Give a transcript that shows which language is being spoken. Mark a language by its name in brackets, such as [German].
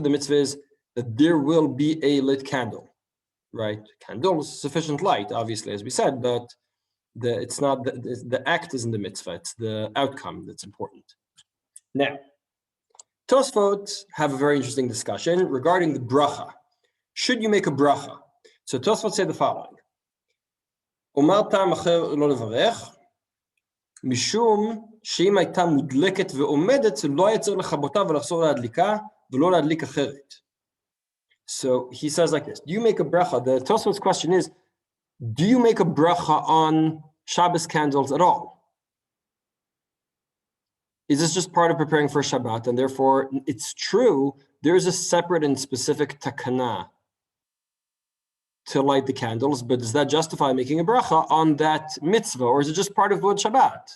[English] The mitzvah is that there will be a lit candle, right? Candle is sufficient light, obviously, as we said, but it's not the act isn't the mitzvah. It's the outcome that's important. Now, Tosfot have a very interesting discussion regarding the bracha. Should you make a bracha? So Tosfot say the following. [Hebrew] אומר טעם אחר לא לברך, משום שאם הייתה מודלקת ועומדת, לא היה צריך לכבותה ולחזור להדליקה, ולא להדליק אחרת. [English] So he says like this, do you make a bracha? The Tosfot's question is, do you make a bracha on Shabbos candles at all? Is this just part of preparing for Shabbat? And therefore, it's true, there's a separate and specific takana to light the candles, but does that justify making a bracha on that mitzvah, or is it just part of Vod Shabbat?